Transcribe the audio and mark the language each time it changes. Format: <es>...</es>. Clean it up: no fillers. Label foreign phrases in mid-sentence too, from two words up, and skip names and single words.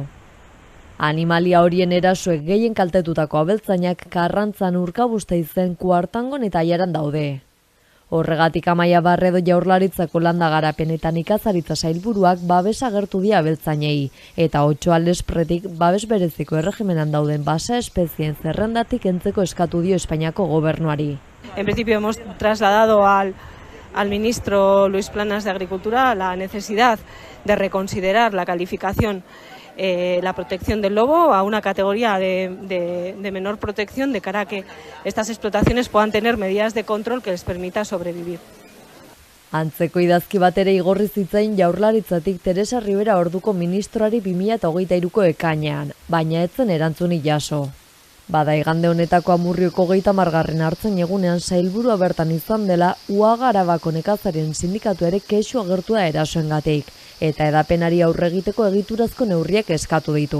<eu>Animalia horien erasoek gehien kaltetutako abeltzainak Karrantzan, Urkabustaizen, Kuartangon eta Aiaran daude. Horregatik Amaia Barredo Jaurlaritzako landa garapen eta nekazaritza sailburuak babes agertu die abeltzainei, eta Otsoa Lespretik babes bereziko erregimenan dauden basa espezien zerrendatik entzeko eskatu dio Espainiako gobernuari.</eu> <es>En principio hemos trasladado al ministro Luis Planas de Agricultura la necesidad de reconsiderar la calificación, la protección del lobo a una categoría de menor protección de cara a que estas explotaciones puedan tener medidas de control que les permita sobrevivir.</es> <eu>Antzeko idazki bat ere igorri zitzain Jaurlaritzatik Teresa Rivera orduko ministroari 2023ko ekainean, baina ez zen erantzunik jaso. Bada igande honetako Amurrioko 30. hartzen egunean sailburua bertan izan dela Uaga Arabako nekazarien sindikatu ere kexu agertu da erasoengatik, eta edapenari aurre egiteko egiturazko neurriak eskatu ditu.</eu>